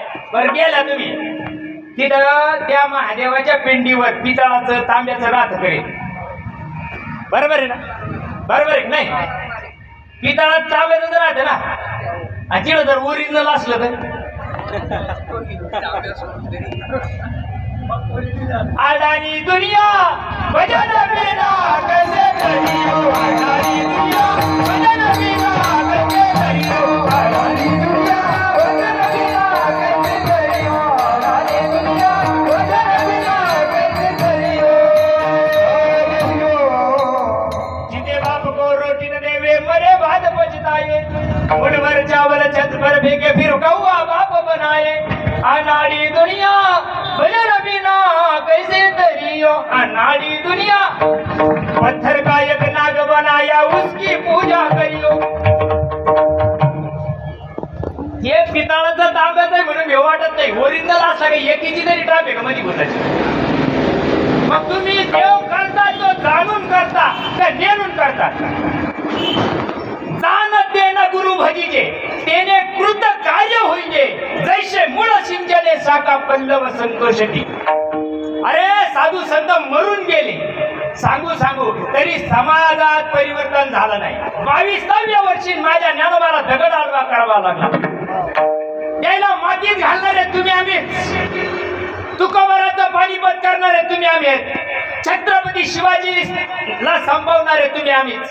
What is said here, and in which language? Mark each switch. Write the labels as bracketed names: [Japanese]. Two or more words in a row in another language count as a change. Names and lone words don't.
[Marathi] बरं गेला तुम्ही तिथं त्या महादेवाच्या पिंडीवर पितळाचं तांब्याचं राहत करे, बरोबर आहे ना? बरोबर आहे नाही? पितळाचं तांब्याचं राहतं ना, आणि तिथं जर ओरिजिनल असलं तर [Hindi] अडाणी दुनिया भजन बिना कैसे करियो, अडाणी दुनिया भजन बिना कैसे करियो, अडाणी दुनिया भजन बिना कैसे करियो, अडाणी दुनिया भजन बिना कैसे करियो. जिते बाप को रोटी न देवे मरे बाद पछताए, मुड़वर चावल छत पर फेंके फिर कौआ बाप बनाए. अनाड़ी दुनिया भजन बिना कैसे तरियो, अनाड़ी दुनिया पत्थर का एक नाग बनाया उसकी पूजा करियो. [Marathi] हे पितळाचं तांब्याचं आहे म्हणून भेव वाटत नाही, ओरिजिनल असला काही एकीची तरी ट्रॅफिक मध्ये घुसायची. मग तुम्ही देव करता तो जाणून करता का नेणून करता? जाण तेन गुरु भजीजे तेने कृत कार्य होईजे, जैसे मूळ सिंचने साका पल्लव संतोषती. अरे साधू संत मरून गेले सांगू सांगू तरी समाजात परिवर्तन झालं नाही. 22व्या वर्षी माझ्या ज्ञानोबाला दगड आडवा करावा लागला. त्याला मातीत घालणारे तुम्ही आम्हीच, तुकोबाराचं पाणीपत करणारे तुम्ही आम्ही, छत्रपती शिवाजीला संपवणारे तुम्ही आम्हीच.